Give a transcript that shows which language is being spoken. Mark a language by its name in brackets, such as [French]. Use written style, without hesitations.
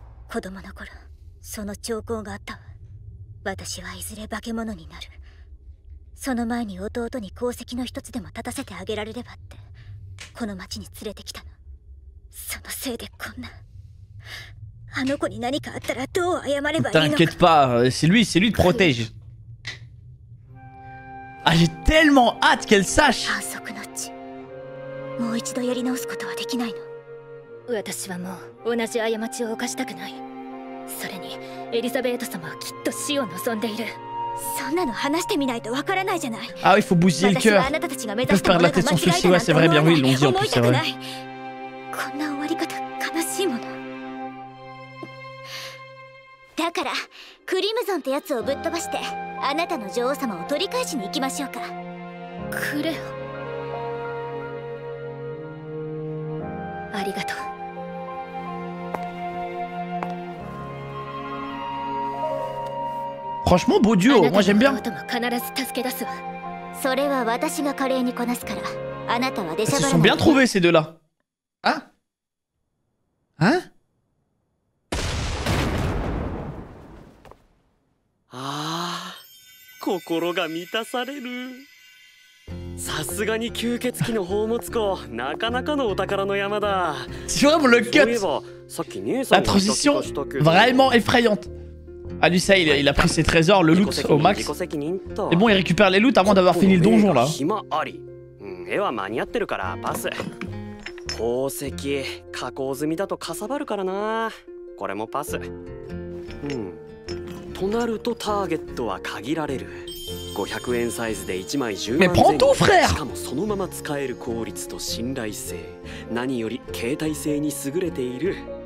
[Japanese] 子供の頃その兆候があったわ。私はいずれ化け物になる。その前に弟に功績の一つでも立たせてあげられればってこの町に連れてきたの。そのせいでこんな。あの子に何かあったらどう謝ればいいのか。 [French] T'inquiète pas, c'est lui te protège. Ah, j'ai tellement hâte qu'elle sache. [Japanese] 反則の地。もう一度やり直すことはできないの。私はもう同じ過ちを犯したくない。それにエリザベート様はきっと死を望んでいる。そんなの話してみないとわからないじゃない。 [French] Ah oui, il faut bousiller le cœur. Ils peuvent perdre la tête sans souci, ouais, c'est vrai, bien oui, ils l'ont dit en plus, c'est vrai. [Japanese] こんな終わり方悲しいもの。だからクリムゾンってやつをぶっ飛ばしてあなたの女王様を取り返しに行きましょうか。クレオ。ありがとう。 [French] Franchement, beau duo, moi j'aime bien. Ils se sont bien trouvés ces deux-là. Hein? Hein? [Japanese] Ah, 心が満たされる。さすがに吸血鬼の宝物庫、なかなかのお宝の山だ。 [French] Tu vois le cut, la transition vraiment effrayante. Ah lui ça il a pris ses trésors, le loot au max. Et bon il récupère les loots avant d'avoir fini le donjon là. [Japanese] 絵は間に合ってるからパス。宝石加工済みだとかさばるからな。これもパス。となるとターゲットは限られる。500円サイズで1枚10万円。しかもそのまま使える効率と信頼性、何より携帯性に優れている。